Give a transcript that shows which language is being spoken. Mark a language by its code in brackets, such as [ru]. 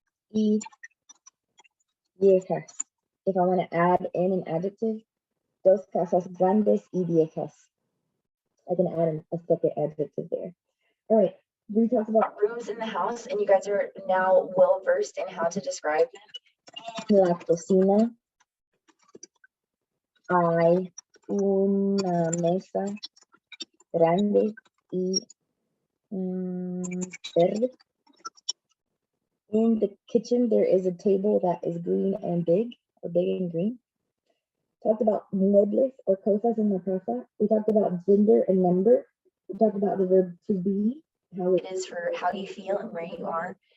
[es] Y viejas. [en] If I want to add in an adjective, [es] dos casas grandes y viejas. [en] I can add a second adjective there. All right, we talked about rooms in the house, and you guys are now well versed in how to describe them. [es] En la cocina hay una mesa grande y verde. [en] In the kitchen, there is a table that is green and big, or big and green. Talked about muebles or [es] cosas en la casa. [en] We talked about gender and number. We talked about the verb to be, how it is for how you feel and where you are.